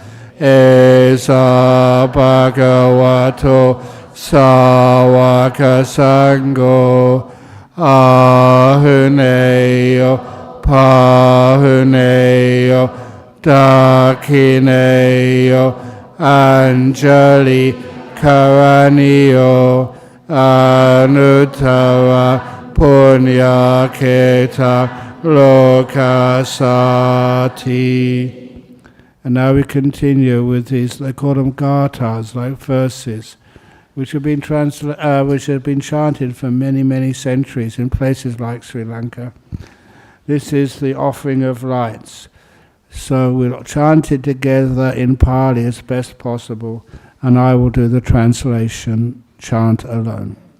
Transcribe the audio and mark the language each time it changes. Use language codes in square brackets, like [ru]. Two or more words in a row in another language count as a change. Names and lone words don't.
[pi] Esa Bhagavato Sawaka Sangho Ahuneyo Pahuneyo Dakineyo Anjali Karaniyo Anuttara Punya Keta Lokasati. [en] And now we continue with these, they call them gathas, like verses, which have been chanted for many, many centuries in places like Sri Lanka. This is the offering of lights. So we'll chant it together in Pali as best possible, and I will do the translation chant alone.